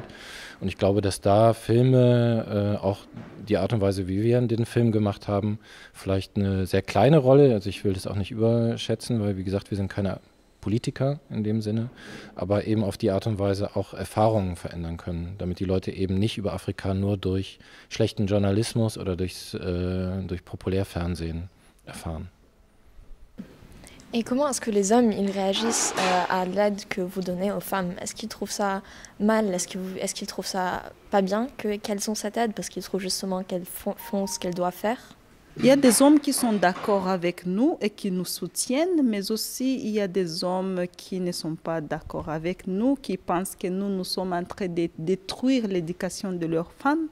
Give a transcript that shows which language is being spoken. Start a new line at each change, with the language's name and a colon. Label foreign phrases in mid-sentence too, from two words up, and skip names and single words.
German: Und ich glaube, dass da Filme, auch die Art und Weise, wie wir den Film gemacht haben, vielleicht eine sehr kleine Rolle, also ich will das auch nicht überschätzen, weil wie gesagt, wir sind keine Politiker in dem Sinne, aber eben auf die Art und Weise auch Erfahrungen verändern können, damit die Leute eben nicht über Afrika nur durch schlechten Journalismus oder durch Populärfernsehen erfahren.
French: Et comment est-ce que les hommes ils réagissent à l'aide que vous donnez aux femmes? Est-ce qu'ils trouvent ça mal? Est-ce qu'ils trouvent ça pas bien qu'elles ont cette aide parce qu'ils trouvent justement qu'elles font ce qu'elles doivent faire? Il y a des hommes qui sont d'accord avec nous et qui nous soutiennent, mais aussi il y a des hommes qui ne sont pas d'accord avec nous, qui pensent que nous sommes en train de détruire l'éducation de leurs femmes.